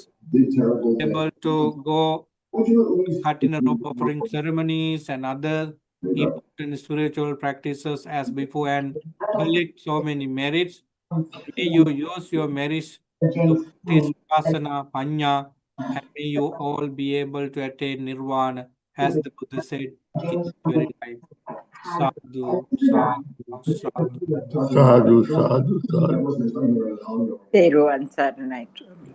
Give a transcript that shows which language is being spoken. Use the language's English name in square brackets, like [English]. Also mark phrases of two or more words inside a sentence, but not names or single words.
[English] Able to go Katina robe offering ceremonies and other important spiritual practices as before and collect so many merits. May you use your merits to practice Vipassana, Panya, and may you all be able to attain Nirvana, as the Buddha said in his very life. [Pali] Sadhu, sadhu, sadhu. Sadhu, sadhu, sadhu. [Sinhala] Teruvan Saranai.